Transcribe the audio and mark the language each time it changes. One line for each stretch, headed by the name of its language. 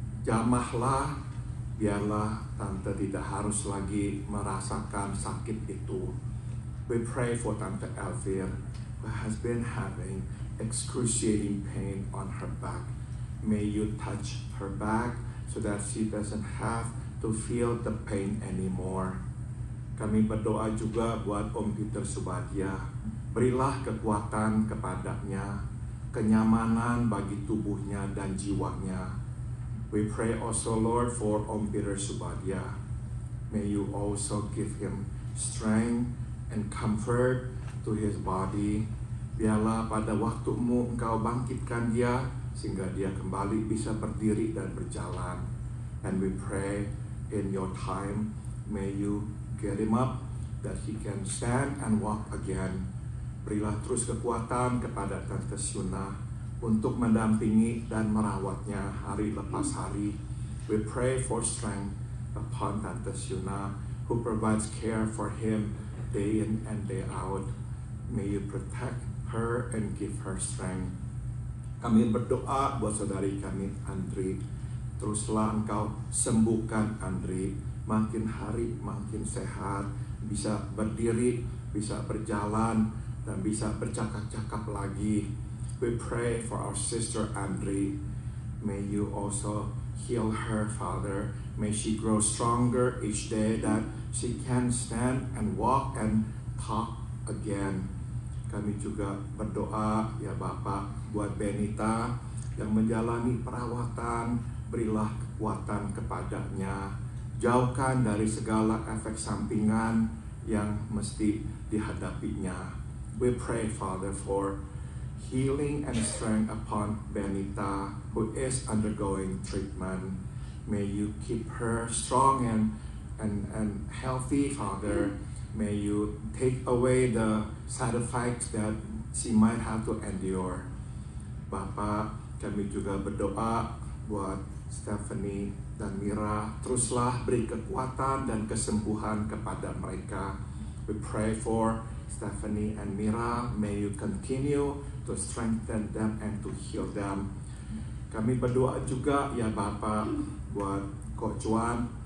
Indonesian: Jamahlah, biarlah Tante tidak harus lagi merasakan sakit itu.
English: We pray for Tante Elvira, who has been having excruciating pain on her back. May you touch her back so that she doesn't have to feel the pain anymore.
Indonesian: Kami berdoa juga buat Om Peter Subadia. Berilah kekuatan kepadanya, kenyamanan bagi tubuhnya dan jiwanya.
English: We pray also, Lord, for Om Peter Subadia. May you also give him strength and comfort to his body.
Indonesian: Biarlah pada waktumu engkau bangkitkan dia sehingga dia kembali bisa berdiri dan berjalan.
English: And we pray in your time, may you get him up that he can stand and walk again.
Indonesian: Berilah terus kekuatan kepada Tante Syuna untuk mendampingi dan merawatnya hari lepas hari.
English: We pray for strength upon Tante Syuna who provides care for him day in and day out. May you protect her and give her strength.
Indonesian: Kami berdoa buat saudari kami Andri. Teruslah engkau sembuhkan Andri, makin hari makin sehat, bisa berdiri, bisa berjalan, dan bisa bercakap-cakap lagi.
English: We pray for our sister Andri. May you also heal her, Father. May she grow stronger each day that she can stand and walk and talk again.
Indonesian: Kami juga berdoa ya Bapak buat Benita yang menjalani perawatan, berilah kekuatan kepadanya. Jauhkan dari segala efek sampingan yang mesti dihadapinya.
English: We pray, Father, for healing and strength upon Benita who is undergoing treatment. May you keep her strong and healthy, Father. May you take away the side effects that she might have to endure.
Indonesian: Bapak, kami juga berdoa buat Stephanie dan Mira. Teruslah beri kekuatan dan kesembuhan kepada mereka.
English: We pray for Stephanie and Mira. May you continue to strengthen them and to heal them.
Indonesian: Kami berdoa juga ya Bapak buat Kok Juan.